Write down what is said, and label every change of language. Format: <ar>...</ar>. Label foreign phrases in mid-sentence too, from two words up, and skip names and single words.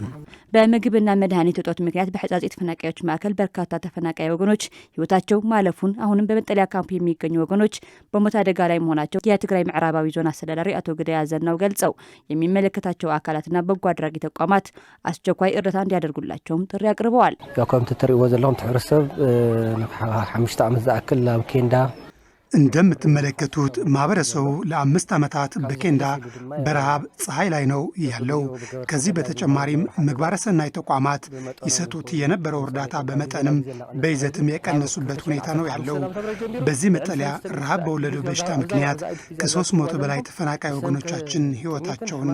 <am>በምግብና መድኃኒት እጦት ምክንያት በሕጻጽ ተፈናቃዮች ማዕከል በርካታ ተፈናቃይ ወገኖች ህይወታቸው ማለፉን አሁንም በመጠለያ ካምፕ የሚገኙ ወገኖች በሞት አደጋ ላይ መሆናቸው የትግራይ ምዕራባዊ ዞን አስተዳዳሪ አቶ ግዳይ አዘናው ገልጸው የሚመለከታቸው አካላትና በጎ አድራጊ ተቋማት አስቸኳይ እርዳታ እንዲያደርጉላቸውም ጥሪ አቅርበዋል።</am> <ti>ከምቲ ትሪእዎ ዘለኹም ትሕርሰብ 5 ዓመት ዝኣክል ናብ ኬንዳ</ti> <am>እንደምትመለከቱት ማህበረሰቡ ለ5 ዓመታት በኬንዳ በረሃብ ፀሐይ ላይ ነው ያለው። ከዚህ በተጨማሪም ምግባረ ሰናይ ተቋማት ይሰጡት የነበረው እርዳታ በመጠንም በይዘትም የቀነሱበት ሁኔታ ነው ያለው። በዚህ መጠለያ ረሃብ በወለደው በሽታ ምክንያት ከ300 በላይ ተፈናቃይ ወገኖቻችን ህይወታቸውን</am>